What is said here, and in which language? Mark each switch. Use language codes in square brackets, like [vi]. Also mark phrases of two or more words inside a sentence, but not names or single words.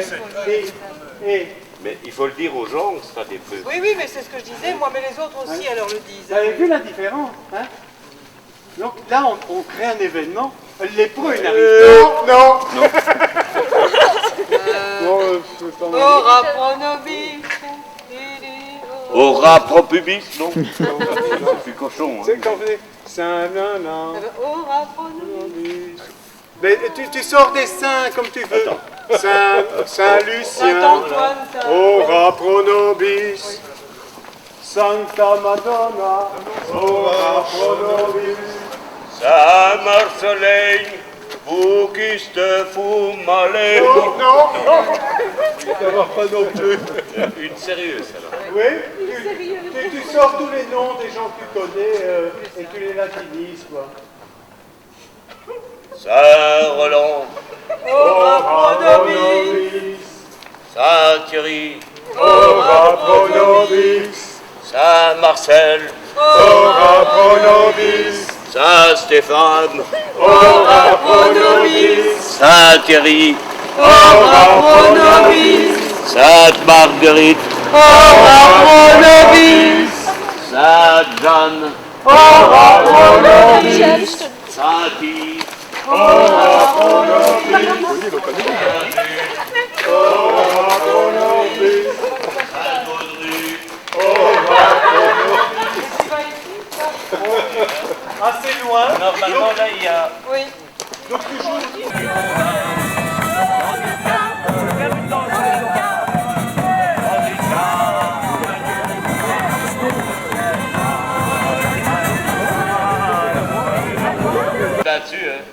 [fr] Mais il faut le dire aux gens que c'est un lépreux. Oui, oui, mais c'est ce que je disais, moi, mais les autres aussi alors le disent. vous avez vu la différence, hein? Donc là, on crée un événement. Le lépreux, il arrive. Non. C'est pas mal. [la] Ora pro nobis. Aura pro pubis, [fr] non? C'est cochon. Hein. C'est quand vous dites Saint-Nanan. [la] Ora pro nobis. [fr] Mais tu sors des saints comme tu veux. Saint-Lucien. Saint-Antoine, [la] Ora pro nobis. [it] Santa Madonna. [la] Ora pro nobis. [fr] Saint-Marcellin, vous qui ste fumale. Non. Ça va pas non plus. Une sérieuse alors. Oui, tu sors tous les noms des gens que tu connais et tu les latinises, quoi. Saint-Roland, [la] Ora pro nobis. [fr] Saint-Thierry, [la] Ora pro nobis. [fr] Saint-Marcel, [la] Ora pro nobis. [fr] Saint-Stéphane, [la] Ora pro nobis. [fr] Saint-Thierry, [la] Ora pro nobis. [fr] Sainte-Marguerite, [la] Ora pro nobis. [fr] Sainte-Jeanne, [la] Ora pro nobis. [fr] Saint-Yves, [la] Ora pro nobis. Ora pro nobis. [fr] Saint-Baudru, Assez loin. Normalement là il y a... Oui. Donc tu joues. Là-dessus, hein.